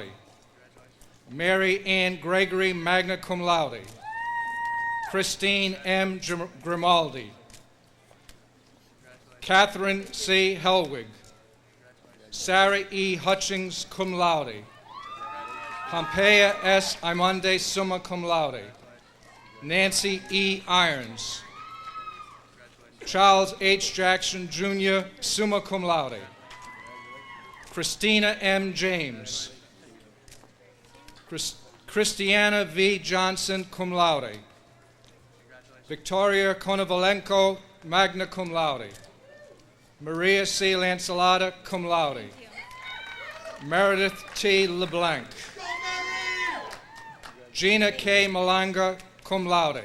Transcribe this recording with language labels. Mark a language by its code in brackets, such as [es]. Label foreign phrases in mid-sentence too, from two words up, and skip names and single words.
[en] Mary Ann Gregory, [la] magna cum laude. [en] Christine M. Grimaldi. Catherine C. Helwig. Sarah E. Hutchings, [la] cum laude. [en] Pompeia S. Imonde, [la] summa cum laude. [en] Nancy E. Irons. Charles H. Jackson, Jr., [la] summa cum laude. [en] Christina M. James. Christiana V. Johnson, [la] cum laude. [en] Victoria Konovalenko, [la] magna cum laude. [en] Maria C. Lancelota, [la] cum laude. [en] Meredith T. LeBlanc. Gina K. Malanga, [la] cum laude.